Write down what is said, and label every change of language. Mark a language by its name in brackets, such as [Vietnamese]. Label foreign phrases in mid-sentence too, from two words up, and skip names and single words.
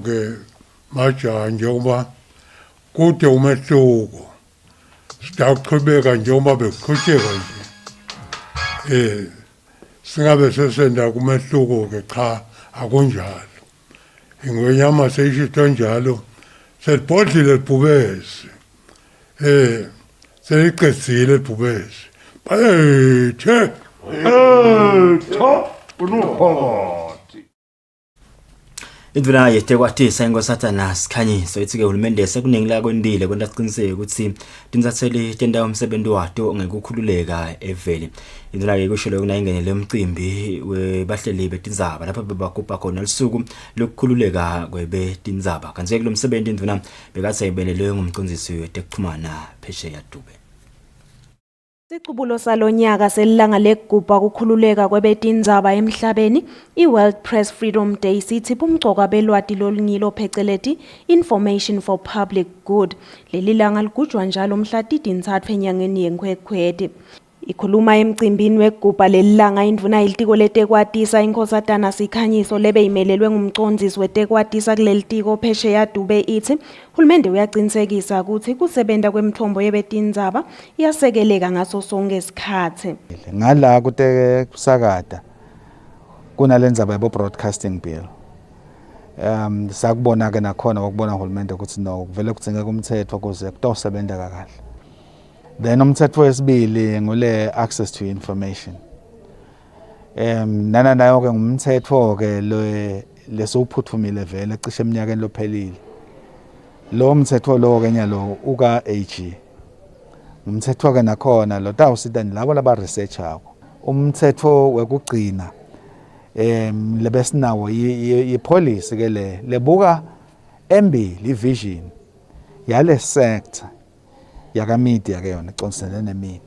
[Swati] ke majaha njengoba kude umehluko sitaqhubeka njengoba bekuqhutsheka nje singabe sesenda kumehluko ke cha akunjalo ingwenyama seyishito njalo selibhodlile libhubesi seligcetsile libhubesi bayethe unuphakathi. Indvuna yetekwatisa inkosatana sikhanyiso ithi-ke uhulumende sekuningi lakwendile kwenta siqiniseke ukuthi tinsatheli tenta umsebenzi wato ngekukhululeka evele. Indvuna-ke kusho lokho nayingenele umcimbi webahleli betindzaba lapho bebagubha khona lusuku lokukhululeka kwebetindzaba. Kanti-ke kulo msebenzi indvuna bekathe ibelelwe ngumcondzisi wetekuchumana phesheya Dube. Isiqubulo salonyaka selilanga lekugubha kukhululeka kwebetindzaba emhlabeni [English] iWorld Press Freedom Day [Swati] sithi bumgcoka belwati lolungilo pheceleti [English] Information for Public Good. [Swati] Leli langa ligujwa njalo mhla 3 enyangeni yeNkhwekhweti. Ikhuluma emcimbini wekugubha lelilanga indvuna ilitiko letekwatisa inkosatana sikhanyiso lebe imelelwe ngumcondzisi wetekwatisa kulelitiko phesheya Dube ithi hulumende uyaqinisekisa ukuthi kusebenta kwemithombo yebetindzaba iyasekeleka ngaso sonke isikhathi. Ngala kute kusakata kunalendzaba yabo [English] broadcasting bill. [Swati] Sakubona ke nakhona ukubona hulumende ukuthi no kuvele kudzingeka umthetho ukuze kutosebenta kahle. Then umthetho wesibili ngule [English] access to information. [Swati] Nana nayo ke ngumthetho ke lesuphuthumile vele cishe eminyakeni lophelile. Lo mthetho lo ke nyalo uka AG. Umthetho ke nakhona lo tawusita labo laba researcher. Umthetho wekugcina lebesinawo ipolicy ke lebuka embili vision yale sector yakamedia ke yona iconsene nemedia.